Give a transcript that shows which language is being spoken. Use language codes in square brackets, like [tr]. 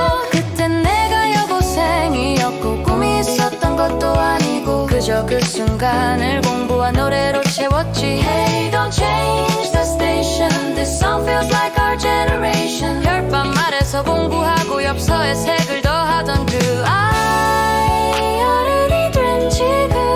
[ko] 그땐 내가 여고생이었고 꿈이 있었던 것도 아니고 그저 그 순간을 공부와 노래로 채웠지. [en] Hey, don't change the station. This song feels like our generation. [ko] 별밤 아래서 공부하고 엽서에 색을 더하던 그 아이 어른이 된 지금